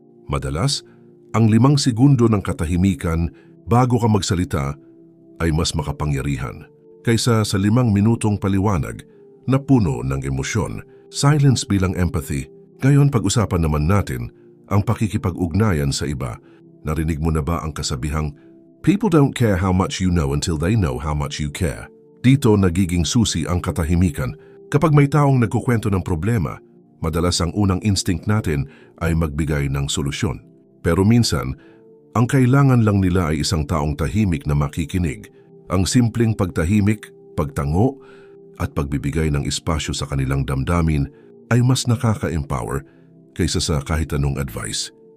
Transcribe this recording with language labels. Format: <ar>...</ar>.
<tl>Madalas, ang 5 segundo ng katahimikan bago ka magsalita ay mas makapangyarihan kaysa sa 5 minutong paliwanag na puno ng emosyon. Silence bilang empathy. Ngayon pag-usapan naman natin ang pakikipag-ugnayan sa iba. Narinig mo na ba ang kasabihang,</tl> <en>people don't care how much you know until they know how much you care.</en> <tl>Dito nagiging susi ang katahimikan. Kapag may taong nagkukwento ng problema, madalas ang unang instinct natin ay magbigay ng solusyon. Pero minsan, ang kailangan lang nila ay isang taong tahimik na makikinig. Ang simpleng pagtahimik, pagtango, at pagbibigay ng espasyo sa kanilang damdamin ay mas nakaka-empower kaysa sa kahit anong advice.</tl>